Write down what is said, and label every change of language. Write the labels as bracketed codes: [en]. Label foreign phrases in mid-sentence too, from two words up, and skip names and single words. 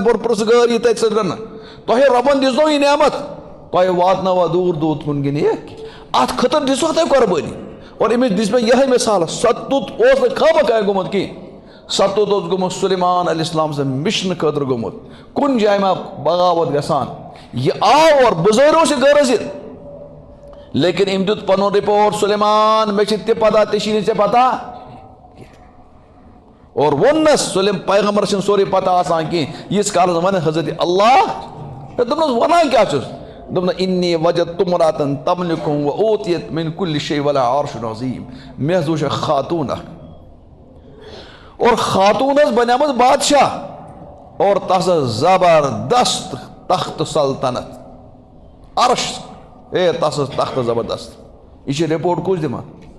[ks] بوٚڑ پرٛژھگٲر یہِ تتہِ سۭتۍ تۄہہِ رۄبن دِژنو یہِ نعمت تۄہہِ واتناوا دوٗر دوٗر کُن کِنہٕ یہِ اتھ خٲطرٕ دِژوا تۄہہِ قۄربٲنی اور أمِس دِژ مےٚ یِہے مِثال ستُت اوس نہٕ خامخاہ گوٚمُت کینٛہہ ستُت اوس گوٚمُت سُلیمان علیہ السلام سٕنٛدِ مِشنہٕ خٲطرٕ گوٚمُت کُنہِ جایہِ ما بغاوت گژھان یہِ آو اور بُزٲرۍ اوس یہِ غرض یہِ لیکن أمۍ دیُت پنُن رِپورٹ سُلیمان مےٚ چھِ تہِ پتہ تہِ چھی نہٕ ژےٚ پتہ اور ووٚننس پیغمبر چھُنہٕ سورُے پتہ آسان کینٛہہ ییٖتِس کالس ونہِ حضرت اللہ دوٚپنس وَنان کیٛاہ چھُس دوٚپنس [ar] انی وجدت امرأة تملکهم وأوتیت من کُلہِ شیء ولها عرش عظیٖم [ks] مےٚ حظ وٕچھ اکھ خاتوٗن اکھ اور خاتوٗن ٲس بنیمٕژ بادشاہ اور تس ٲس زبردست تخت سلطنت عرش تس ٲس تخت زبردست یہِ چھِ رِپورٹ کُس دِوان